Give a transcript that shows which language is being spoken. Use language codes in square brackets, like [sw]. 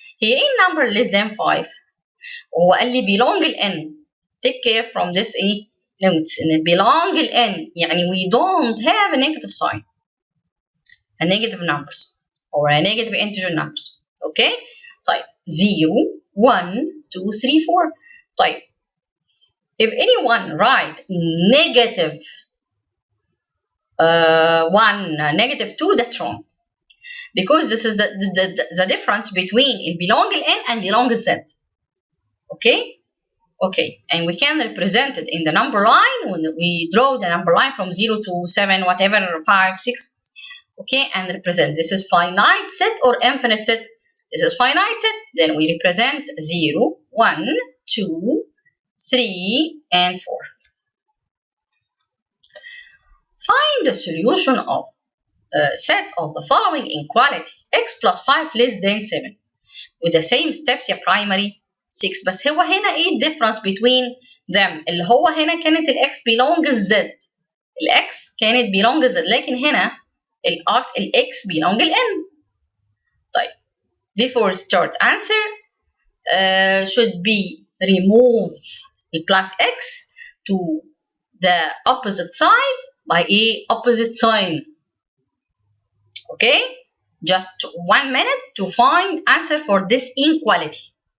[ar] هي ايه [en] number less than 5؟ [ar] وهو قال لي belong ل n. [en] Take care from this ايه notes ان belong ل n يعني we don't have a negative sign, a negative numbers or a negative integer numbers. Okay. طيب 0 1 2 3 4. طيب if anyone write negative 1 negative 2, that's wrong. Because this is the difference between belong n and belong z. Okay, and we can represent it in the number line when we draw the number line from 0 to 7, whatever, 5, 6. Okay, and represent this is finite set or infinite set. This is finite set, then we represent 0, 1, 2, 3, and 4. Find the solution of set of the following inequality: x plus 5 less than 7 with the same steps يا primary 6. [ar] بس هو هنا ايه الديفرنس [en] between them؟ [ar] اللي هو هنا كانت الاكس belongs z، الاكس كانت belongs z، لكن هنا الاكس belong n. [en] طيب before start answer should be remove the plus x to the opposite side by a opposite sign. Okay, just 1 minute to find answer for this inequality.